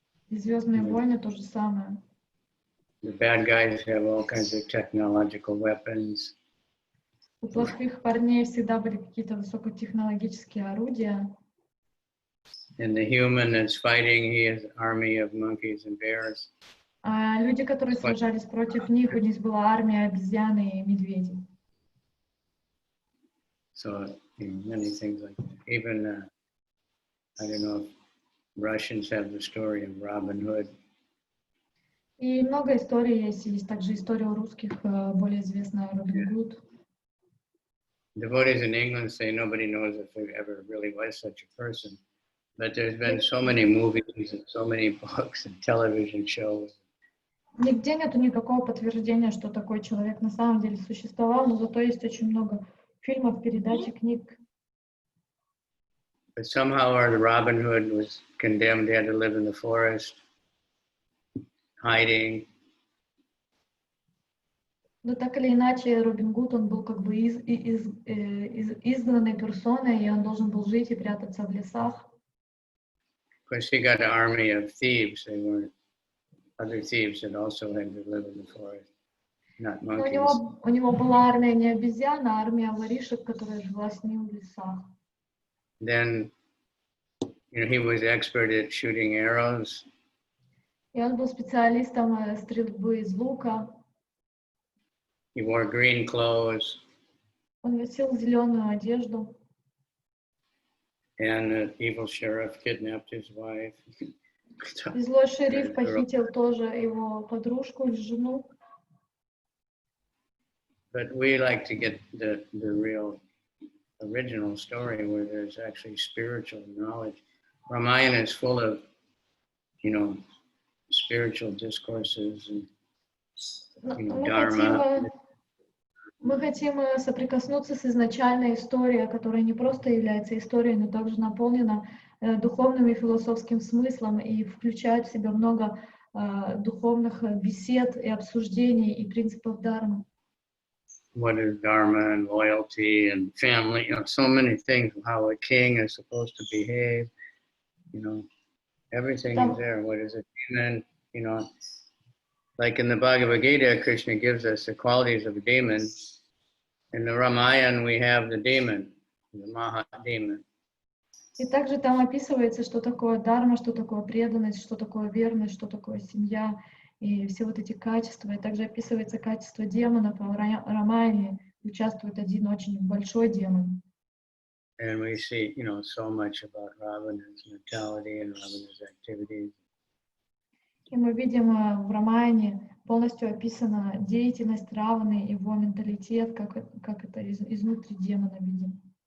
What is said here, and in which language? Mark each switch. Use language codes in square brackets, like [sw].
[ru] И «Звездные войны» то же самое. [en] the bad guys have all kinds of technological weapons. [ru] У плохих парней всегда были какие-то высокотехнологические орудия. [en] And the human that's fighting, he has an army of monkeys and bears. [ru] А люди, которые сражались против них, у них была армия обезьян и медведей. [en] So many things like that. Even, I don't know if Russians have the story of Robin Hood. [ru] И много историй есть. Есть также история у русских, более известная Робин Гуд. [en] Devotees in England say nobody knows if there ever really was such a person. But there's been so many movies and so many books and television shows. [ru] Нигде нету никакого подтверждения, что такой человек на самом деле существовал, но зато есть очень много фильмов, передач и книг. [en] But somehow or Robin Hood was condemned, he had to live in the forest, hiding. [ru] Но так или иначе, Робин Гуд, он был как бы изгнанной персоной, и он должен был жить и прятаться в лесах. [en] Of course, he got an army of thieves. They weren't other thieves that also had to live in the forest, not [ru] Но [en] monkeys. [ru] у него была армия не обезьян, а армия воришек, которая жила с ним в лесах. [en] Then, he was expert at shooting arrows. [ru] И он был специалистом стрельбы из лука. [en] He wore green clothes. [ru] Он носил зеленую одежду. [en] And the evil sheriff kidnapped his wife. [ru] И злой шериф похитил тоже его подружку или жену. [en] But we like to get the real original story where there's actually spiritual knowledge. Ramayana is full of, spiritual discourses and Dharma. [ru] Мы хотим соприкоснуться с изначальной историей, которая не просто является историей, но также наполнена духовным и философским смыслом и включает в себя много духовных бесед и обсуждений и принципов Дharma. [en] What is Dharma and loyalty and family, so many things, how a king is supposed to behave, everything is there. What is a demon, like in the Bhagavad Gita, Krishna gives us the qualities of a demon. In the Ramayana, we have the demon, the Maha-demon. [ru] И также там описывается, что такое дарма, что такое преданность, что такое верность, что такое семья, и все вот эти качества. И также описывается качество демона. В Рамаяне участвует один очень большой демон. [en] And we see, so much about Ravana's mentality and Ravana's activities. [ru] И мы видим в Рамаяне полностью описана деятельность Раваны, его менталитет, как это изнутри демона видим.